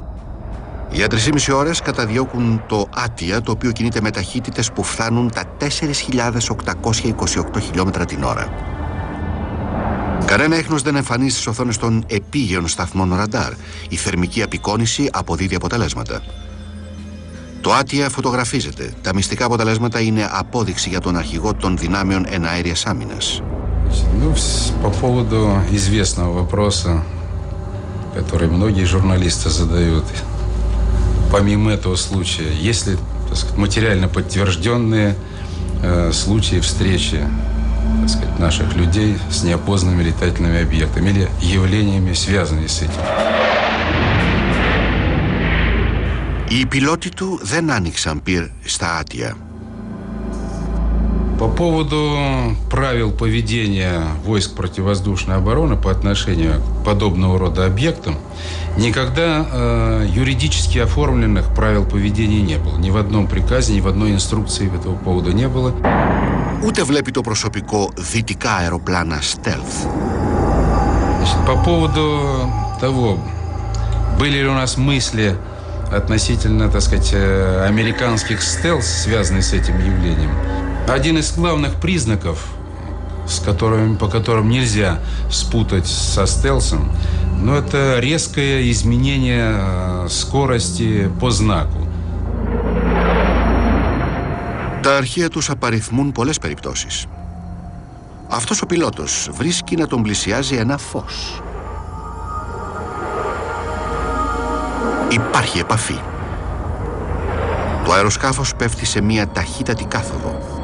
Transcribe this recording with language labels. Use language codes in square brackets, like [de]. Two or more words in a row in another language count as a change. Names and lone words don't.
[el] Για 3,5 ώρες καταδιώκουν το Άτια, το οποίο κινείται με ταχύτητες που φτάνουν τα 4.828 χιλιόμετρα την ώρα. Κανένα έχνος δεν εμφανίζει στις οθόνες των επίγειων σταθμών ραντάρ. Η θερμική απεικόνηση αποδίδει αποτελέσματα. Το Άτια φωτογραφίζεται. Τα μυστικά αποτελέσματα είναι απόδειξη για τον αρχηγό των δυνάμεων εναέριας άμυνας. [ru] По поводу известного вопроса, который многие журналисты задают, помимо этого случая, есть ли, так сказать, материально подтвержденные случаи встречи, так сказать, наших людей с неопознанными летательными объектами или явлениями, связанными с этим? [el] Οι πιλότοι του δεν άνοιξαν πυρ στα Άτια. [ru] По поводу правил поведения войск противовоздушной обороны по отношению к подобного рода объектам, никогда юридически оформленных правил поведения не было. Ни в одном приказе, ни в одной инструкции по этому поводу не было. [el] Ούτε βλέπει το προσωπικό δυτικά αεροπλάνα stealth. [ru] Значит, по поводу того, были ли у нас мысли относительно, так сказать, американских стелс, связанных с этим явлением. Один из главных признаков, по которым нельзя спутать со стелсом, но это резкое изменение скорости по знаку. [el] Τα αρχεία τους απαριθμούν πολλές περιπτώσεις. Αυτός ο πιλότος βρίσκει να τον πλησιάζει ένα φως. Υπάρχει επαφή. Το αεροσκάφος πέφτει σε μια ταχύτατη κάθοδο.